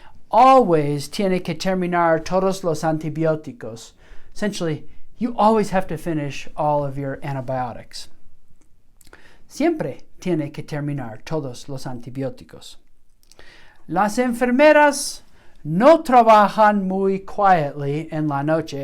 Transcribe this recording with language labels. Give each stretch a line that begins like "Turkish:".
English: Always
Spanish: tiene que terminar todos los antibióticos.
English: Essentially, you always have to finish all of your antibiotics.
Spanish: Siempre tiene que terminar todos los antibióticos. Las enfermeras no trabajan muy
English: quietly
Spanish: en la noche.